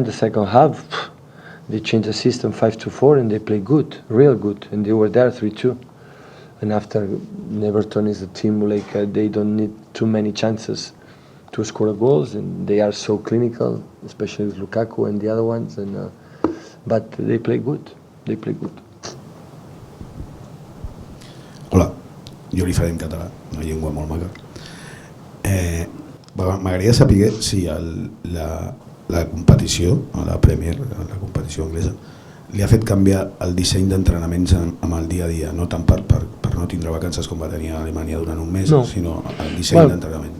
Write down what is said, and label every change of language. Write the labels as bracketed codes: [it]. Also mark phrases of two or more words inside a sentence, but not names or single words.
[en] The second half, they changed the system 5-4, and they play good, real good, and they were there 3-2. And after, Everton is a team they don't need too many chances to score goals, and they are so clinical, especially with Lukaku and the other ones. And but they play good. They play good. [ca] Hola, jo li faré en català, una llengua molt maca. M'agradaria saber si la competició, la Premier, la competició anglesa, li ha fet canviar el disseny d'entrenaments amb el dia a dia, no tant per no tindre vacances com va tenir a Alemanya durant un mes, sinó el disseny d'entrenament.